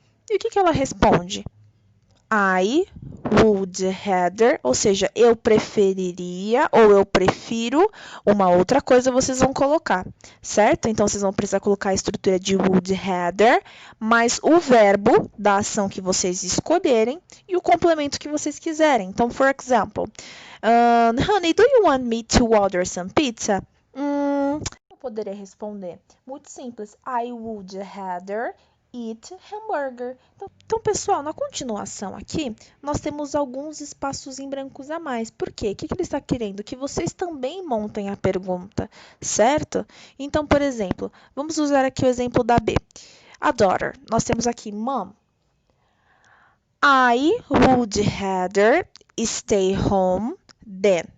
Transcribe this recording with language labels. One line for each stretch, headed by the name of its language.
Portuguese: E o que ela responde?
English: I would rather,
Portuguese: ou seja, eu preferiria ou eu prefiro uma outra coisa, vocês vão colocar, certo? Então, vocês vão precisar colocar a estrutura de would rather, mais o verbo da ação que vocês escolherem e o complemento que vocês quiserem. Então,
English: for example, honey, do you want me to order some pizza?
Portuguese: Eu poderia responder muito simples.
English: I would rather eat hamburger.
Portuguese: Então, pessoal, na continuação aqui, nós temos alguns espaços em brancos a mais. Por quê? O que ele está querendo? Que vocês também montem a pergunta, certo? Então, por exemplo, vamos usar aqui o exemplo da B. A daughter. Nós temos aqui,
English: Mom, I would rather stay home than.